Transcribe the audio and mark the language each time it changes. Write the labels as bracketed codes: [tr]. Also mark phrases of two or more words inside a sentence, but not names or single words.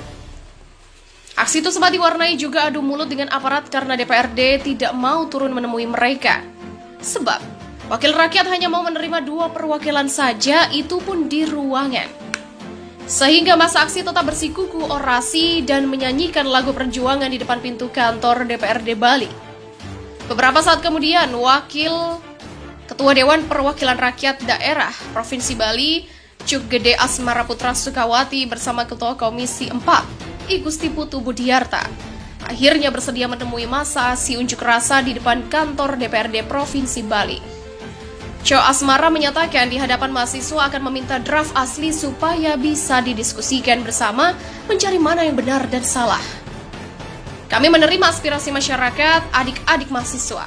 [id] Aksi itu sempat diwarnai juga adu mulut dengan aparat karena DPRD tidak mau turun menemui mereka. Sebab, wakil rakyat hanya mau menerima 2 perwakilan saja, itu pun di ruangan. Sehingga masa aksi tetap bersikuku orasi dan menyanyikan lagu perjuangan di depan pintu kantor DPRD Bali. Beberapa saat kemudian, Wakil Ketua Dewan Perwakilan Rakyat Daerah Provinsi Bali, Cuk Gede Asmara Putra Sukawati bersama Ketua Komisi 4, I Gusti Putu Budiarta, akhirnya bersedia menemui masa aksi unjuk rasa di depan kantor DPRD Provinsi Bali. Co Asmara menyatakan di hadapan mahasiswa akan meminta draft asli supaya bisa didiskusikan bersama mencari mana yang benar dan salah. Kami menerima aspirasi masyarakat, adik-adik mahasiswa.